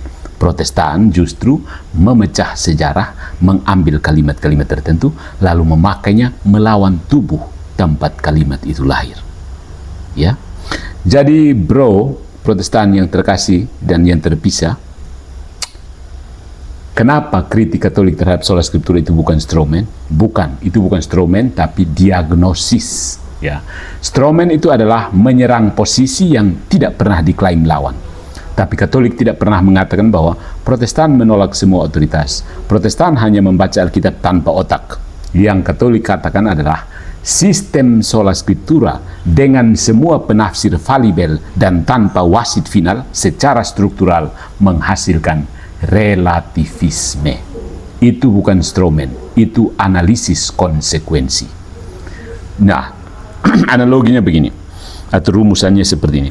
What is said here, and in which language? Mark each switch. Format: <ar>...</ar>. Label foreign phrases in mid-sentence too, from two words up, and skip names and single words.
<id>Protestan justru memecah sejarah, mengambil kalimat-kalimat tertentu, lalu memakainya melawan tubuh tempat kalimat itu lahir. Ya, jadi bro, Protestan yang terkasih dan yang terpisah, kenapa kritik Katolik terhadap</id> <la>sola scriptura</la> <id>itu bukan stromen? Bukan, itu bukan stromen, tapi diagnosis. Ya, stromen itu adalah menyerang posisi yang tidak pernah diklaim lawan. Tapi Katolik tidak pernah mengatakan bahwa Protestan menolak semua otoritas. Protestan hanya membaca Alkitab tanpa otak. Yang Katolik katakan adalah sistem</id> <la>sola scriptura</la> <id>dengan semua penafsir falibel dan tanpa wasit final secara struktural menghasilkan relativisme. Itu bukan stromen, itu analisis konsekuensi. Nah, analoginya begini, atau rumusannya seperti ini.</id>